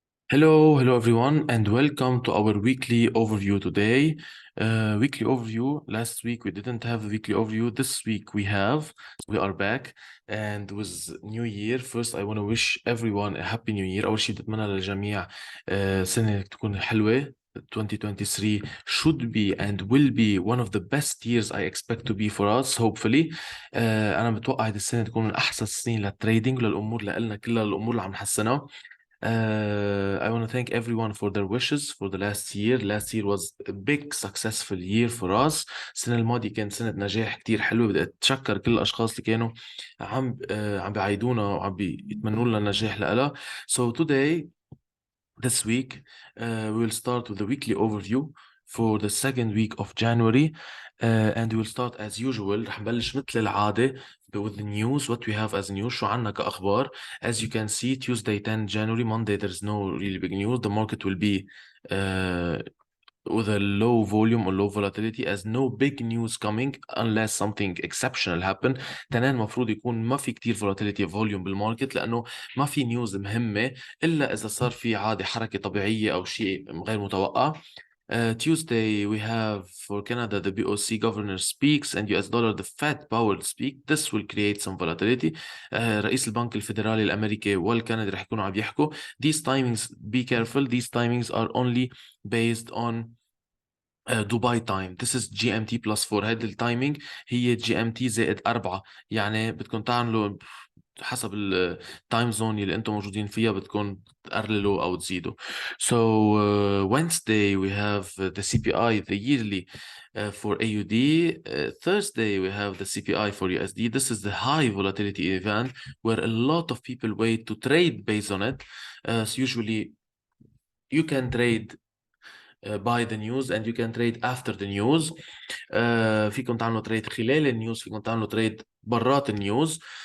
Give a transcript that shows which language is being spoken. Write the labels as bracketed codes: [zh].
[en] Hello everyone, and welcome to our weekly overview today. Weekly overview. Last week we didn't have a weekly overview. This week we have. We are back, and with New Year. First, I want to wish everyone a happy New Year. [ar] أول شيء بتمنى للجميع سنة تكون حلوة. [en] 2023 should be and will be one of the best years I expect to be for us, hopefully. [ar] أنا متوقع هذه السنة تكون من أحسن السنين للتريدينج وللأمور لنا كلها الأمور اللي عم نحسنها. [en] I want to thank everyone for their wishes for the last year. Last year was a big successful year for us. [ar] السنة الماضية كانت سنة نجاح كتير حلوة. بدي أتشكر كل الأشخاص اللي كانوا عم بيعيدونا وعم بيتمنوا لنا النجاح لها. [en] So today, this week, we will start with the weekly overview for the second week of January. And we will start as usual. [ar] رح نبلش مثل العادة [en] with the news, what we have as news. [ar] شو عنا كأخبار. [en] As you can see, Tuesday 10 January, Monday, there's no really big news. The market will be with a low volume or low volatility, as no big news coming unless something exceptional happen. [ar] تنين مفروض يكون ما في كتير [en] volatility volume [ar] بالماركت، لأنه ما في نيوز مهمة إلا إذا صار في عادي حركة طبيعية أو شيء غير متوقع. [en] Tuesday, we have for Canada, the BOC governor speaks, and US dollar, the Fed Powell speak. This will create some volatility. [ar] رئيس البنك الفيدرالي الأمريكي والكندي رح يكونوا عم يحكوا. [en] These timings, be careful, these timings are only based on Dubai time. This is GMT plus 4. [ar] هيدي التايمينج هي GMT زائد 4. يعني بدكم تعملوا حسب التايم زون اللي انتم موجودين فيها، بدكم تقللوا او تزيدوا. [en] So Wednesday we have the CPI, the yearly for AUD. Thursday we have the CPI for USD. This is the high volatility event where a lot of people wait to trade based on it. So usually you can trade by the news and you can trade after the news. [ar] فيكم تعملوا تريد خلال النيوز، فيكم تعملوا تريد برات النيوز.